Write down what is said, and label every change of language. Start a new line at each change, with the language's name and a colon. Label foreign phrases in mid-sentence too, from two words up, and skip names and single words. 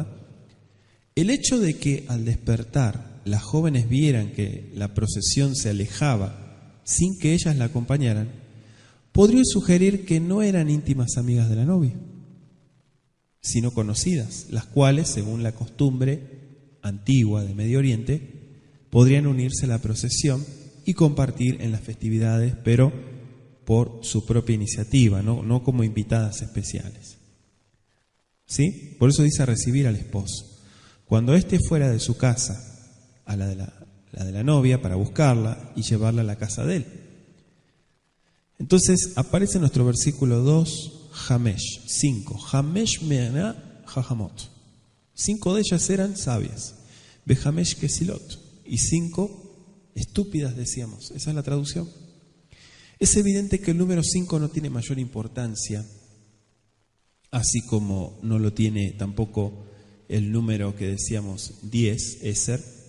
Spanish: El hecho de que al despertar las jóvenes vieran que la procesión se alejaba sin que ellas la acompañaran, podría sugerir que no eran íntimas amigas de la novia, sino conocidas, las cuales, según la costumbre antigua de Medio Oriente, podrían unirse a la procesión y compartir en las festividades, pero por su propia iniciativa, no como invitadas especiales. ¿Sí? Por eso dice recibir al esposo. Cuando éste fuera de su casa a la de la novia para buscarla y llevarla a la casa de él. Entonces aparece en nuestro versículo 2, Hamesh, 5.
Hebrew: Hamesh me'ana hajamot.
Spanish: 5 de ellas eran sabias.
Hebrew: Behamesh kesilot.
Spanish: Y 5 estúpidas, decíamos. Esa es la traducción. Es evidente que el número 5 no tiene mayor importancia, así como no lo tiene tampoco el número que decíamos 10, Eser.